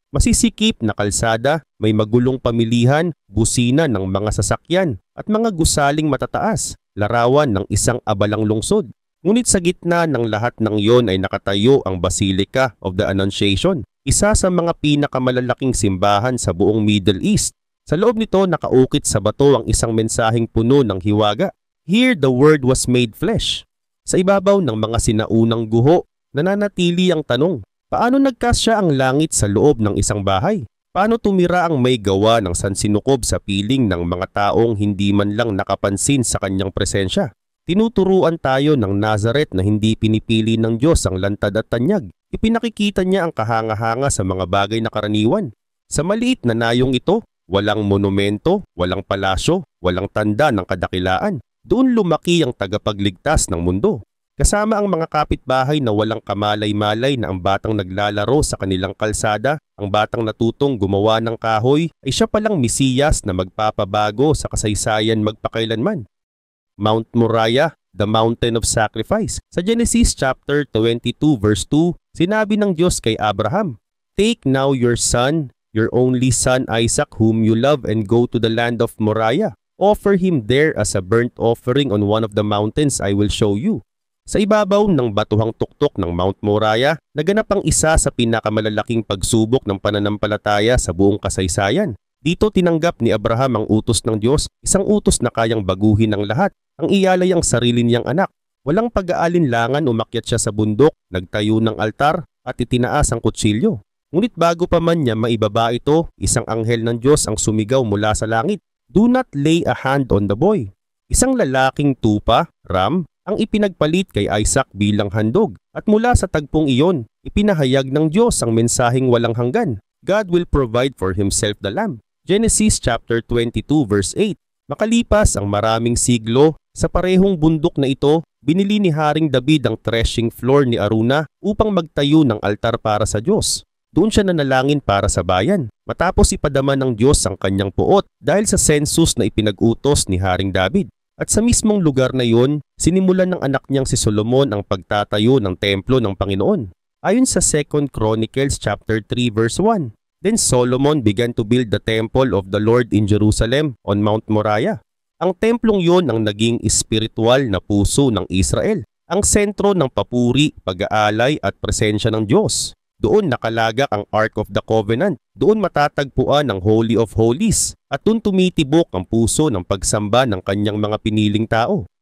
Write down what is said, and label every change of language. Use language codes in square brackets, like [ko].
[tl] Masisikip na kalsada, may magulong pamilihan, busina ng mga sasakyan at mga gusaling matataas, larawan ng isang abalang lungsod. Ngunit sa gitna ng lahat ng iyon ay nakatayo ang Basilica of the Annunciation, isa sa mga pinakamalalaking simbahan sa buong Middle East. Sa loob nito nakaukit sa bato ang isang mensaheng puno ng hiwaga. [en] Here the Word was made flesh. [tl] Sa ibabaw ng mga sinaunang guho, nananatili ang tanong, paano nagkasya ang langit sa loob ng isang bahay? Paano tumira ang may gawa ng sansinukob sa piling ng mga taong hindi man lang nakapansin sa kanyang presensya? Tinuturuan tayo ng Nazareth na hindi pinipili ng Diyos ang lantad at tanyag. Ipinakikita niya ang kahanga-hanga sa mga bagay na karaniwan. Sa maliit na nayong ito, walang monumento, walang palasyo, walang tanda ng kadakilaan. Doon lumaki ang tagapagligtas ng mundo. Kasama ang mga kapitbahay na walang kamalay-malay na ang batang naglalaro sa kanilang kalsada, ang batang natutong gumawa ng kahoy, ay siya palang Mesiyas na magpapabago sa kasaysayan magpakailanman. [en] Mount Moriah, the mountain of sacrifice. [tl] Sa Genesis chapter 22 verse 2, sinabi ng Diyos kay Abraham, [en] "Take now your son, your only son Isaac whom you love and go to the land of Moriah. Offer him there as a burnt offering on one of the mountains I will show you." [tl] Sa ibabaw ng batuhang tuktok ng Mount Moriah, naganap ang isa sa pinakamalalaking pagsubok ng pananampalataya sa buong kasaysayan. Dito tinanggap ni Abraham ang utos ng Diyos, isang utos na kayang baguhin ang lahat, ang iyalay ang sarili niyang anak. Walang pag-aalinlangan umakyat siya sa bundok, nagtayo ng altar at itinaas ang kutsilyo. Ngunit bago pa man niya maibaba ito, isang anghel ng Diyos ang sumigaw mula sa langit, [en] "Do not lay a hand on the boy." [tl] Isang lalaking tupa, ram, ang ipinagpalit kay Isaac bilang handog. At mula sa tagpong iyon, ipinahayag ng Diyos ang mensaheng walang hanggan. [en] God will provide for himself the lamb. Genesis chapter 22 verse 8. [tl] Makalipas ang maraming siglo, sa parehong bundok na ito, binili ni Haring David ang threshing floor ni Araunah upang magtayo ng altar para sa Diyos. Doon siya nanalangin para sa bayan. Matapos ipadama ng Diyos ang kanyang puot dahil sa census na ipinag-utos ni Haring David. At sa mismong lugar na iyon, sinimulan ng anak niyang si Solomon ang pagtatayo ng templo ng Panginoon. Ayon sa 2 Chronicles chapter 3 verse 1. [en] Then Solomon began to build the temple of the Lord in Jerusalem on Mount Moriah. [tl] Ang templong yon ang naging espiritual na puso ng Israel, ang sentro ng papuri, pag-aalay at presensya ng Diyos. Doon nakalagak ang Ark of the Covenant, doon matatagpuan ang Holy of Holies, at doon tumitibok ang puso ng pagsamba ng kanyang mga piniling tao.